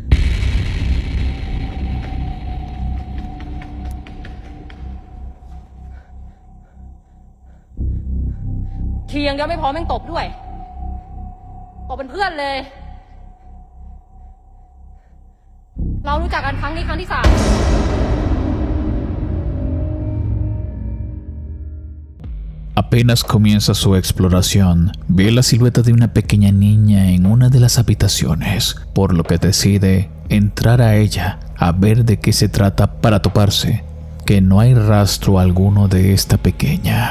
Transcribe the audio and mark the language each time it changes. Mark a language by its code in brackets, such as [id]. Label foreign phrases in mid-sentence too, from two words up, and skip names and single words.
[th] ทีอย่างเดียวไม่พอแม่งตบด้วยตบเป็นเพื่อนเลยเรารู้จักกันครั้งนี้ครั้งที่ 3 [es] Apenas comienza su exploración, ve la silueta de una pequeña niña en una de las habitaciones, por lo que decide entrar a ella a ver de qué se trata para toparse que no hay rastro alguno de esta pequeña.